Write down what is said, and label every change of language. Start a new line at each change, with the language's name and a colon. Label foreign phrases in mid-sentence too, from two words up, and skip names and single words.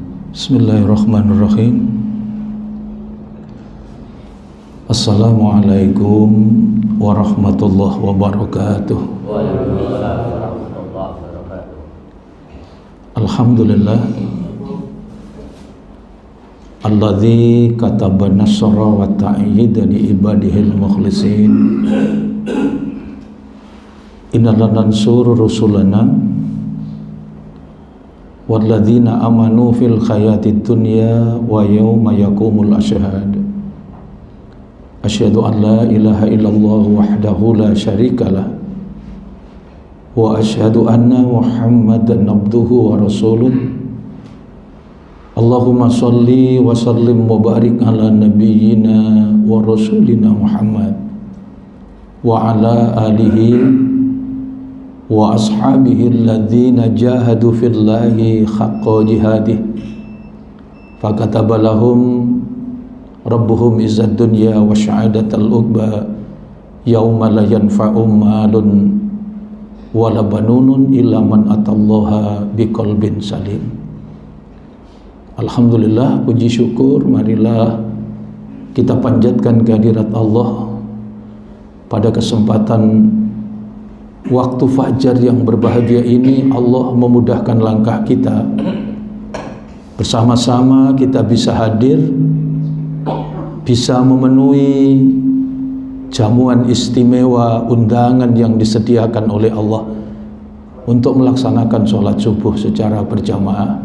Arabic: بسم الله الرحمن الرحيم. السلام عليكم ورحمة الله وبركاته. الحمد لله الذي كتب النصر والتأييد لعباده المخلصين. إنا لننصر رسلنا والذين آمنوا في الحياة الدنيا ويوم يقوم الأشهاد. أشهد أن لا إله إلا الله وحده لا شريك له وأشهد أن محمدا عبده ورسوله. اللهم صل وسلم وبارك على نبينا ورسولنا محمد وعلى آله وأصحابه الذين جاهدوا في الله حق جهاده فكتب لهم ربهم عز الدنيا وسعادة العقبى يوم لا ينفع مال ولا بنون إلا من أتى الله بقلب سليم.
Indonesian: Alhamdulillah, puji syukur marilah kita panjatkan kehadirat Allah pada kesempatan waktu fajar yang berbahagia ini. Allah memudahkan langkah kita, bersama-sama kita bisa hadir, bisa memenuhi jamuan istimewa, undangan yang disediakan oleh Allah untuk melaksanakan sholat subuh secara berjamaah.